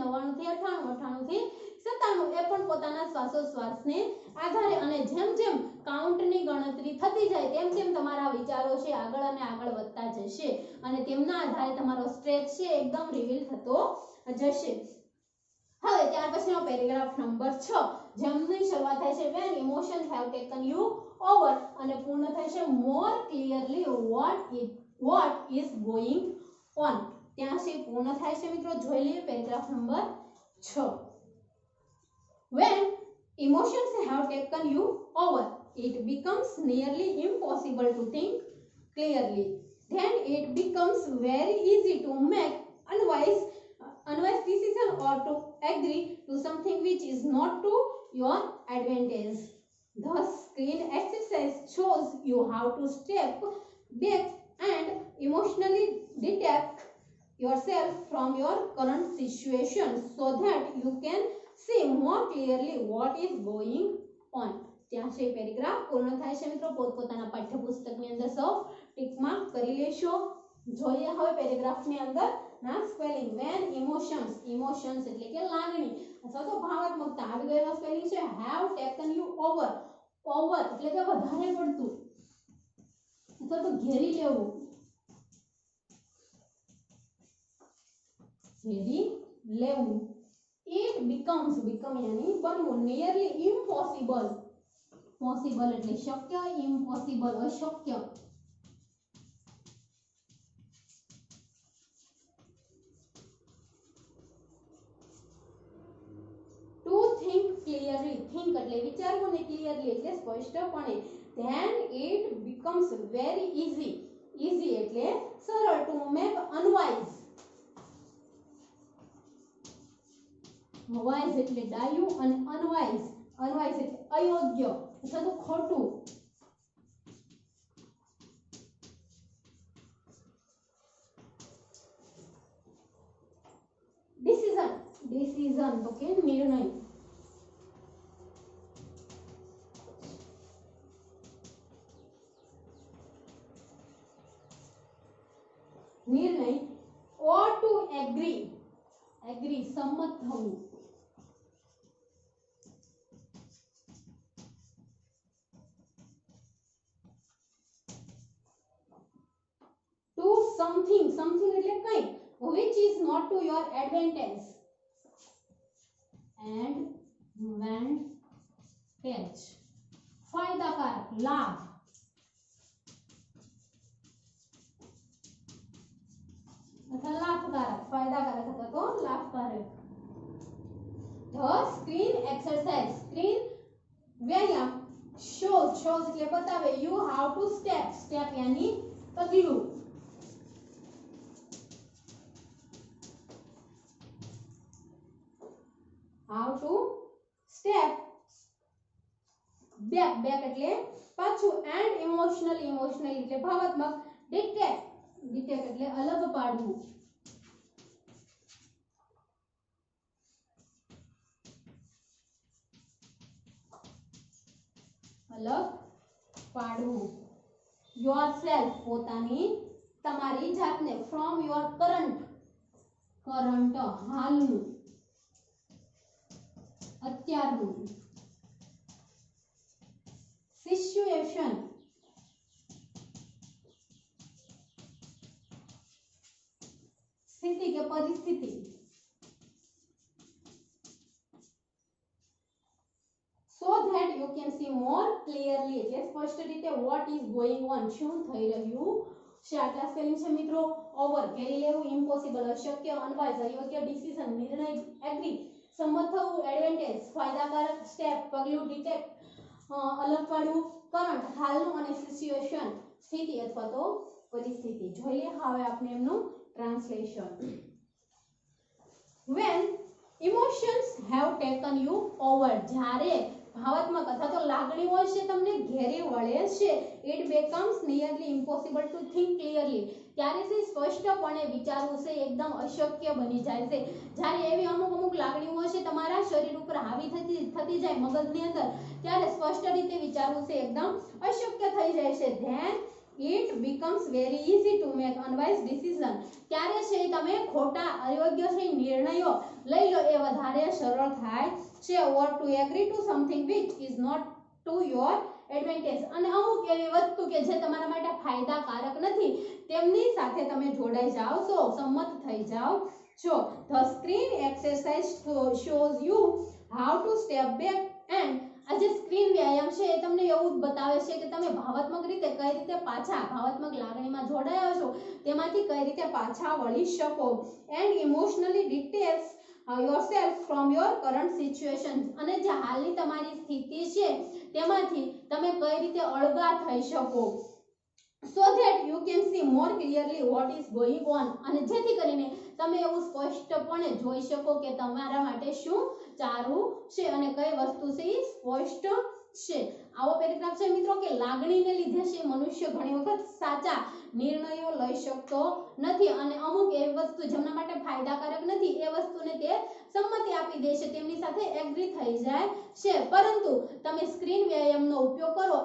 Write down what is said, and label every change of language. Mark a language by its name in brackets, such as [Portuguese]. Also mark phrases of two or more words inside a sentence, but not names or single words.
[Gujarati] 99 થી 98, 98 થી 97, એ પણ પોતાના શ્વાસોશ્વાસને આધારે. અને જેમ જેમ કાઉન્ટની ગણતરી થતી જાય તેમ તેમ તમારા વિચારો છે આગળ અને આગળ વધતા જશે અને તેમના આધારે તમારો સ્ટ્રેચ છે એકદમ રિવીલ થતો જશે. હવે ત્યાર પછીનો પેરેગ્રાફ નંબર 6, જેમની શરૂઆત થાય છે [English] when emotions have taken you over [Gujarati] અને પૂર્ણ થાય છે [English] more clearly what is going on. [Gujarati] ત્યાં સુધી પૂર્ણ થાય છે મિત્રો. જોઈ લઈએ પેરેગ્રાફ નંબર 6. [English] When emotions have taken you over, it becomes nearly impossible to think clearly. Then it becomes very easy to make unwise decision or to agree to something which is not to your advantage. The screen exercise shows you how to step back and emotionally detach yourself from your current situation so that you can see more clearly what is going on. [Gujarati] ત્યાં છે પેરેગ્રાફ પૂર્ણ થાય છે મિત્રો. પોતપોતાના પાઠ્યપુસ્તકની અંદર સૌ ટિક માર્ક કરી લેશો. જોઈએ હવે પેરેગ્રાફની અંદર ના સ્પેલિંગ. [English] when emotions [Gujarati] એટલે કે લાગણી અથવા તો ભાવાત્મકતા આવી ગયેલો સ્પેલિંગ છે [English] have taken you over. [Gujarati] ઓવર એટલે કે વધારે પડતું અથવા તો ઘેરી લેવું, ઘેરી લેવું. [English] It becomes [Gujarati] यानी बनવું. [English] Nearly impossible, [Gujarati] possible એટલે શક્ય, impossible અશક્ય. [English] To think clearly, [Gujarati] think એટલે વિચારવું ને clearly એટલે સ્પષ્ટપણે. [English] Then it becomes very easy, easy [Gujarati] એટલે સરળ. [English] To make unwise, [Gujarati] wise એટલે ડાયું અને unwise એટલે અયોગ્ય અથવા તો ખોટું. ડિસિઝન તો કે નિર્ણય. [English] or to agree [Gujarati] સંમત થવું. [English] to something [Gujarati] એટલે કંઈ [English] which is not to your advantage. [Gujarati] એડવાન્ટેજ ફાયદાકારક લાભ અથવા લાભકારક ફાયદાકારક અથવા તો લાભકારક [English] The screen exercise [Gujarati] સ્ક્રીન વ્યાયામ [English] shows એટલે બતાવે you how to step यानी પગલું how to step [Gujarati] back એટલે પાછું [English] and emotionally [Gujarati] એટલે ભાવાત્મક detect એટલે અલગ પાડવું અલગ પાડવું yourself પોતાની તમારી જાતને [English] from your current [Gujarati] હાલનું અત્યારનું [English] situation [Gujarati] સ્થિતિ કે પરિસ્થિતિ [English] so that you can see more clearly [Gujarati] એટલે સ્પષ્ટ રીતે [English] what is going on [Gujarati] શું થઈ રહ્યું છે આટલા સ્પેલિંગ છે મિત્રો ઓવર ઘેરી લેવું ઇમ્પોસિબલ અશક્ય અનવાઇઝ અયોગ્ય ડિસિઝન નિર્ણય એગ્રી સંમત થવું એડવાન્ટેજ ફાયદાકારક સ્ટેપ પગલું ડિટેક્ટ અલગ પાડવું કરંટ હાલનું અને સિચ્યુએશન સ્થિતિ અથવા તો પરિસ્થિતિ જોઈએ હવે આપણે એમનું ટ્રાન્સલેશન [English] when emotions have taken you over [Gujarati] જ્યારે ભાવાત્મક અથવા તો લાગણીઓ છે તમને ઘેરી વળે છે [English] it becomes nearly impossible to think clearly [Gujarati] ત્યારે તે સ્પષ્ટપણે વિચારવું છે એકદમ અશક્ય બની જાય છે જ્યારે એવી અમુક લાગણીઓ છે તમારા શરીર ઉપર હાવી થતી જાય મગજની અંદર ત્યારે સ્પષ્ટ રીતે વિચારવું છે એકદમ અશક્ય થઈ જાય છે [English] then it becomes very easy to make unwise decision [Gujarati] ત્યારે છે તમે ખોટા અયોગ્ય છે નિર્ણયો લઈ લો એ વધારે સરળ થાય છે [English] or to agree to something which is not to your advantage [Gujarati] અને અમુક એવી વસ્તુ કે જે તમારા માટે ફાયદાકારક નથી તેમની સાથે તમે જોડાઈ જાઓ છો સંમત થઈ જાઓ છો [English] the screen exercise shows you how to step back and [Gujarati] આ જે સ્ક્રીન વ્યાયામ છે એ તમને એવું બતાવે છે કે તમે ભાવાત્મક રીતે કઈ રીતે પાછા ભાવાત્મક લાગણીમાં જોડાયા છો તેમાંથી કઈ રીતે પાછા વળી શકો [English] and emotionally details yourself from your current situation [Gujarati] અને જે હાલની તમારી સ્થિતિ છે તેમાંથી તમે કઈ રીતે અળગા થઈ શકો [English] so that you can see more clearly what is going on [Gujarati] અને જેથી કરીને તમે એવું સ્પષ્ટપણે જોઈ શકો કે તમારા માટે શું ચાલુ છે અને કઈ વસ્તુ છે એ સ્પષ્ટ છે આવો પેરેગ્રાફ છે મિત્રો કે લાગણીને લીધે છે મનુષ્ય ઘણી વખત સાચા નિર્ણયો લઈ શકતો નથી અને અમુક એવી વસ્તુ જેમના માટે ફાયદાકારક નથી એ વસ્તુને તે સંમતિ આપી દે છે તેમની સાથે એગ્રી થઈ જાય છે પરંતુ તમે સ્ક્રીન વ્યાયામનો ઉપયોગ કરો